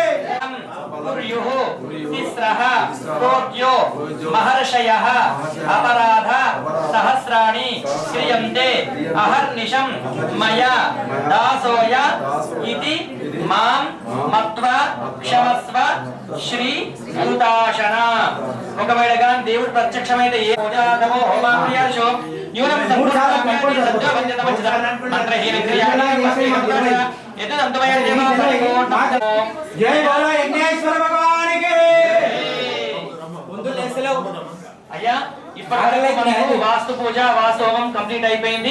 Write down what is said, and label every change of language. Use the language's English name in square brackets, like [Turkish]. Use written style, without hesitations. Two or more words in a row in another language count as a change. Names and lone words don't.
[Sanskrit] महर्षयः अपराध सहस्राणि क्रियन्ते अहर्निशं मया दासोय इति मां मत्वा क्षमस्व శ్రీ యుతాశన. [Telugu] ఒకవేళ కానీ దేవుడు ప్రత్యక్షమైతే [Sanskrit] ఏ పూజాదమో హోమాక్రియాశో న్యూనం మంత్రహీన [Telugu] అయ్యా ఇప్పటివరకు వాస్తు పూజ వాస్తు హోమం కంప్లీట్ అయిపోయింది.